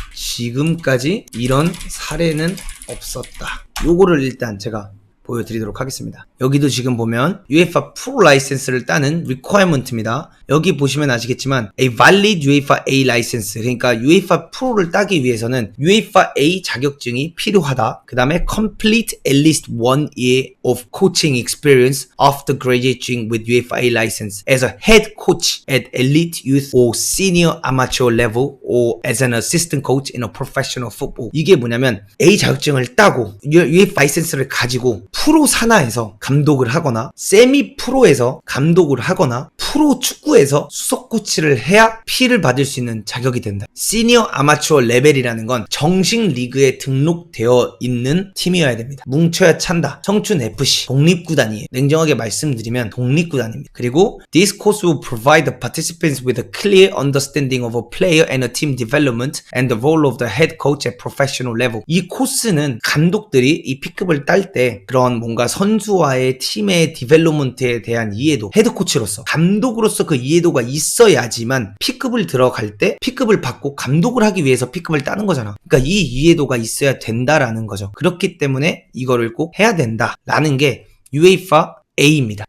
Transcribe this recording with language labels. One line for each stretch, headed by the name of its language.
Korean: 지금까지 이런 사례는 없었다. 요거를 일단 제가 보여드리도록 하겠습니다. 여기도 지금 보면 UEFA 프로 라이센스를 따는 requirement입니다. 여기 보시면 아시겠지만
English: a valid UEFA A license,
Korean: 그러니까 UEFA 프로를 따기 위해서는 UEFA A 자격증이 필요하다. 그 다음에
English: complete at least 1 year of coaching experience after graduating with UEFA A license as a head coach at elite youth or senior amateur level or as an assistant coach in a professional football.
Korean: 이게 뭐냐면 A 자격증을 따고 UEFA 라이센스를 가지고 프로 산하에서 감독을 하거나 세미 프로에서 감독을 하거나 프로 축구에서 수석 코치를 해야 P를 받을 수 있는 자격이 된다. 시니어 아마추어 레벨이라는 건 정식 리그에 등록되어 있는 팀이어야 됩니다. 뭉쳐야 찬다. 청춘 FC 독립구단이에요. 냉정하게 말씀드리면 독립구단입니다. 그리고
English: This course will provide the participants with a clear understanding of a player and a team development and the role of the head coach at professional level.
Korean: 이 코스는 감독들이 이 P급을 딸 때 그런 뭔가 선수와의 팀의 디벨롭먼트에 대한 이해도, 헤드코치로서 감독으로서 그 이해도가 있어야지만 P급을 들어갈 때 P급을 받고 감독을 하기 위해서 P급을 따는 거잖아. 그러니까 이 이해도가 있어야 된다라는 거죠. 그렇기 때문에 이거를 꼭 해야 된다라는 게 UEFA A입니다.